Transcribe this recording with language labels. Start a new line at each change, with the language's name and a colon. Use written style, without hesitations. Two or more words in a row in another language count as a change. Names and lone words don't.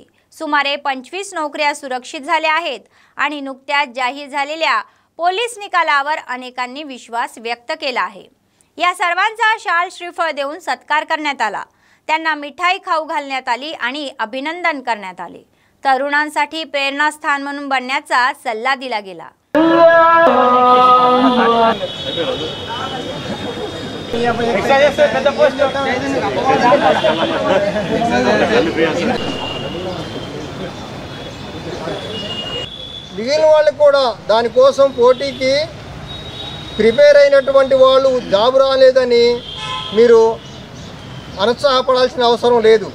Marathi: सुमारे 25 नोकऱ्या सुरक्षित झाल्या आहेत आणि नुकत्याच जाहीर झालेल्या पोलीस निकालावर अनेकांनी विश्वास व्यक्त केला आहे। या सर्वांचा शाल श्रीफळ देऊन सत्कार करण्यात आला, त्यांना मिठाई खाऊ घालण्यात आली आणि अभिनंदन करण्यात आले। तरुणांसाठी प्रेरणास्थान म्हणून बनण्याचा सल्ला दिला गेला।
Telugu: మిగిలిన వాళ్ళు కూడా దానికోసం పోటీకి ప్రిపేర్ అయినటువంటి వాళ్ళు జాబ్ రాలేదని మీరు అనుత్సాహపడాల్సిన అవసరం లేదు।